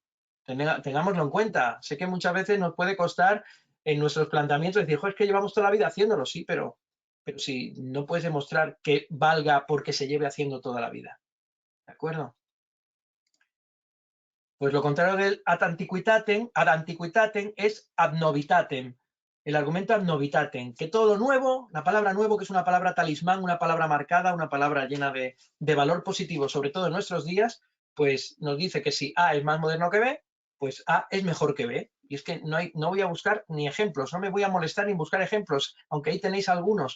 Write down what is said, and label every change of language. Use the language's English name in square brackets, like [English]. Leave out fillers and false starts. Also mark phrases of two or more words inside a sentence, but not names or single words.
[Spanish] Tengámoslo en cuenta. Sé que muchas veces nos puede costar en nuestros planteamientos decir, es que llevamos toda la vida haciéndolo, sí, pero si no puedes demostrar que valga porque se lleve haciendo toda la vida. ¿De acuerdo? Pues lo contrario del [Latin] ad antiquitatem [Spanish] es [Latin] ad novitatem. [Spanish] El argumento [Latin] ad novitatem, [Spanish] que todo lo nuevo, la palabra nuevo, que es una palabra talismán, una palabra marcada, una palabra llena de valor positivo, sobre todo en nuestros días, pues nos dice que si A es más moderno que B, pues A es mejor que B. Y es que no voy a buscar ni ejemplos, no me voy a molestar ni buscar ejemplos, aunque ahí tenéis algunos.